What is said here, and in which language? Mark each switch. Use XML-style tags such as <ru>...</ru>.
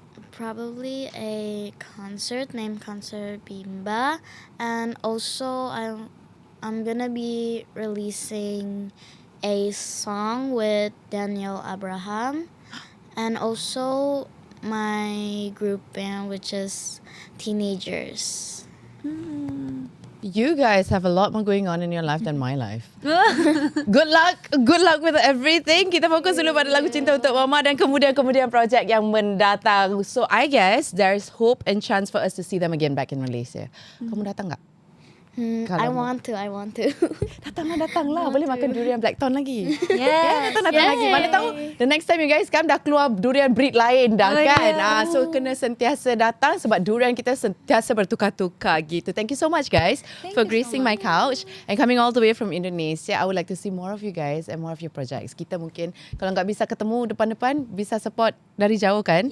<en>Probably a concert named Concert Bimba, and also I'm gonna be releasing a song with Daniel Abraham, and also my group band, which is Teenagers. You guys have a lot more going on in your life than my life. Good luck with everything.</en> <ms>Kita fokus dulu pada Lagu Cinta Untuk Mama dan kemudian projek yang mendatang.</ms> <en>So I guess there's hope and chance for us to see them again back in Malaysia.</en> <ms>Kamu datang tak?</ms> <en>I want to.</en> <ms>Datanglah. Boleh makan durian blackthorn lagi.</ms> <en>Yes.</en> <ms>Datang lagi. Mana tahu</ms> <en>the next time you guys come</en> <ms>dah keluar durian breed lain dah kan. So kena sentiasa datang sebab durian kita sentiasa bertukar-tukar gitu.</ms> <en>Thank you so much guys for gracing my couch and coming all the way from Indonesia. I would like to see more of you guys and more of your projects.</en> <id>Kita mungkin kalau nggak bisa ketemu depan-depan bisa support dari jauh kan?</id>